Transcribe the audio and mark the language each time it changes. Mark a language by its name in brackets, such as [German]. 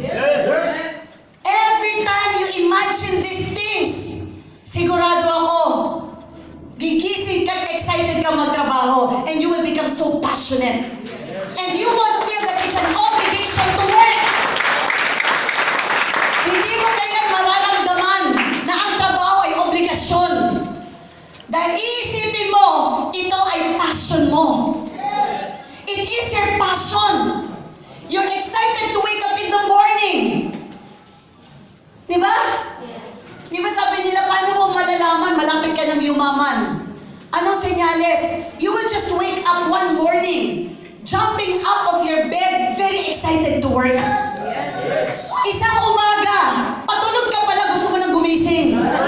[English] Yes. Every time you imagine these things, [Filipino] sigurado ako, gigising ka at excited ka magtrabaho, [English] and you will become so passionate. And you won't feel that it's an obligation to work. [Filipino] Hindi mo kailan mararamdaman na ang trabaho ay obligasyon. Dahil iisipin mo, ito ay passion mo. [English] It is your passion. You're excited to wake up in the morning. [Filipino] Diba? Diba sabi nila, paano mo malalaman, malapit ka ng yumaman? Anong senyales? [English] You will just wake up one morning, jumping up of your bed, very excited to work. [Filipino] Isang umaga, patulog ka pala, gusto mo nang gumising.